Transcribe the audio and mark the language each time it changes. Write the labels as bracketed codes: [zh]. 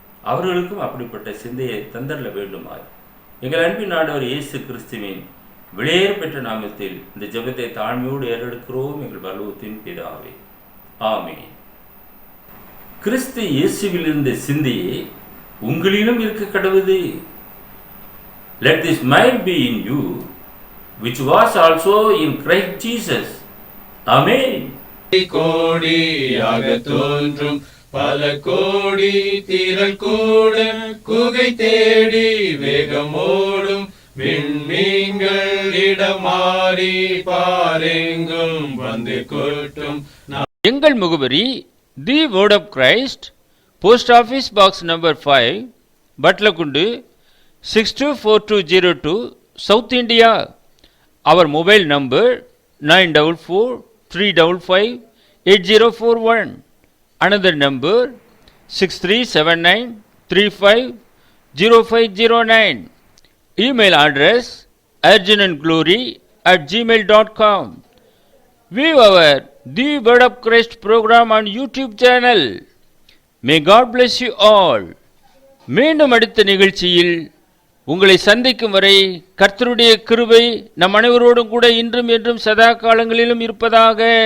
[ta] அவர்களுக்கும் அப்படிப்பட்ட சிந்தையை தந்தரல வேண்டுமாய் எங்கள் அன்பின் ஆண்டவர் இயேசு கிறிஸ்துவின் விலையேற பெற்ற நாமத்தில் இந்த ஜெபத்தை தாழ்மையோடு ஏறெடுக்கிறோம் எங்கள் பரலோகத்தின் பிதாவே, ஆமென். கிறிஸ்து இயேசுவில் இருந்த சிந்தையே உங்களிலும் இருக்க கடவுது. [en] Let this mind be in you, which was also in Christ Jesus. Amen. [ta] கோடியாக தோன்றும் பல கோடி திரள் கூட குகை தேடி வேகமோடும் விண்மீன்கள் இடமாறி பாரெங்கும் வந்து கொட்டும். [en] எங்கள் முகவரி the word of Christ, post office box number 5, Batlagundu 624202, south India. அவர் மொபைல் நம்பர் 9443558041. Another number 6379350509. Email address arjunandglory@gmail.com. View our The Word of Christ program on YouTube channel. May God bless you all. [ta] மீண்டும் அடுத்த நிகழ்ச்சியில் உங்களை சந்திக்கும் வரை கர்த்தருடைய கிருபை நம் அனைவரோடும் கூட இன்றும் என்றும் சதா காலங்களிலும் இருப்பதாக.